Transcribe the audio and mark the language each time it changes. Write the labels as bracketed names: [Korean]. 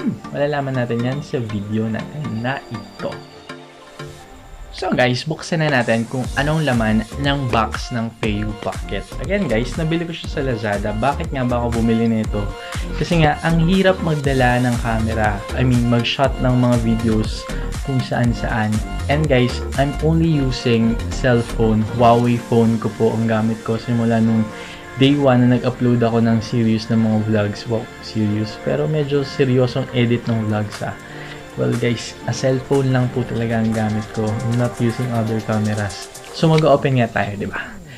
[Filipino] Malalaman natin yan sa video natin na ito. So guys, buksan na natin kung anong laman ng box ng Feiyu Pocket. Again guys, nabili ko siya sa Lazada. Bakit nga ba ako bumili nito? Kasi nga, ang hirap magdala ng camera. Mag-shot ng mga videos kung saan-saan. [English] And guys, I'm only using cellphone. [Filipino] Huawei phone ko po ang gamit ko simula nung day 1 na nag-upload ako ng series ng mga vlogs. [English] Wow, serious. [Filipino] Pero medyo seryosong edit ng vlogs [English] Well guys, [Filipino] a cellphone lang po talaga ang gamit ko. [English] I'm not using other cameras. So [Filipino] mag-open nga tayo, di ba?